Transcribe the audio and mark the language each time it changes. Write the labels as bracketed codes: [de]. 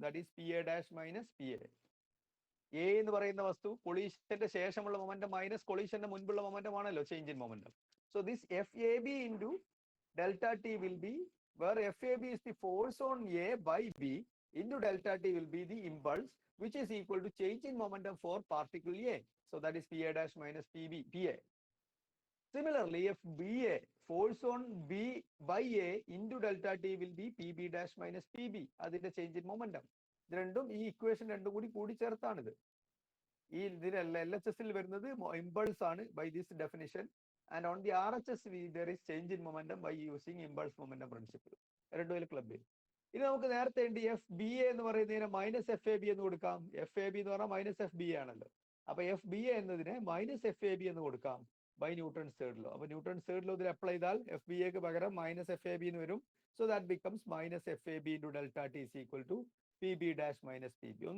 [ml] That is P A dash minus P A. A എന്ന് പറയുന്ന വസ്തു കൊളീഷന്റെ ശേഷമുള്ള മൊമെന്റം മൈനസ് കൊളീഷന്റെ മുൻപുള്ള മൊമെന്റം ആണല്ലോ change in momentum. [en] So this F A B into delta T will be where F A B is the force on A by B into delta t will be the impulse, which is equal to change in momentum for particle A. So that is pa dash minus pb, pa. Similarly, if ba, force on b by a into delta t will be pb dash minus pb. [ml] അതിന്റെ change in momentum. ഇത് രണ്ടും ഈ equation രണ്ടും കൂടി ചേർത്താണിത്. [en] ഈ ഇതിൽ LHS ൽ വരുന്നത് ഇമ്പൾസ് ആണ് by this definition, and on the RHS there is change in momentum by using impulse momentum principle. [ml] രണ്ടും ക്ലബ് ചെയ്യും. ഇനി നമുക്ക് നേരത്തെ ഉണ്ട് എഫ് ബി എ എന്ന് പറയുന്നതിനെ മൈനസ് എഫ് എ ബി എന്ന് കൊടുക്കാം. എഫ് എ ബി എന്ന് പറഞ്ഞാൽ മൈനസ് എഫ് ബി എ ആണല്ലോ. അപ്പൊ എഫ് ബി എ എന്നതിനെ മൈനസ് എഫ് എ ബി എന്ന് കൊടുക്കാം ബൈ ന്യൂട്ടൺസ് തേർഡ് ലോ. അപ്പൊ ന്യൂട്ടൺസ് തേർഡ് ലോ ഇതിൽ അപ്ലൈ ചെയ്താൽ എഫ് ബി എക്ക് പകരം മൈനസ് എഫ് എ ബി എന്ന് വരും. [en] So that becomes minus F A B into delta T is equal to P B dash minus P B.